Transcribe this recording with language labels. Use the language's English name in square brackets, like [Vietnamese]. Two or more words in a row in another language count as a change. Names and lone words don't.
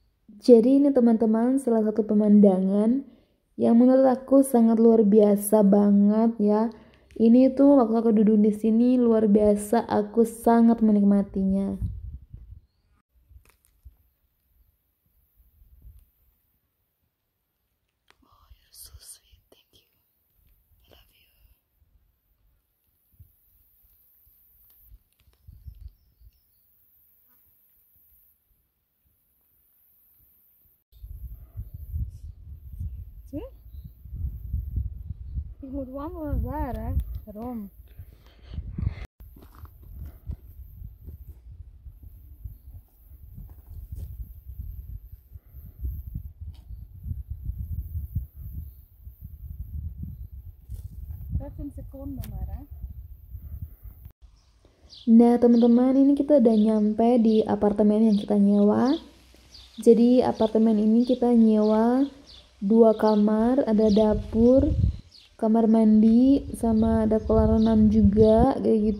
[Indonesian] Jadi ini teman-teman salah satu pemandangan yang menurut aku sangat luar biasa banget ya. Ini tuh waktu aku duduk di sini luar biasa, aku sangat menikmatinya. [English] So sweet, thank you. I love you. See? [Dutch] Ik moet wandelen daar, hè? Daarom. Een seconde maar, hè? [Indonesian] Nah teman-teman, ini kita udah nyampe di apartemen yang kita nyewa. Jadi apartemen ini kita nyewa 2 kamar, ada dapur, kamar mandi, sama ada kolam renang juga kayak gitu.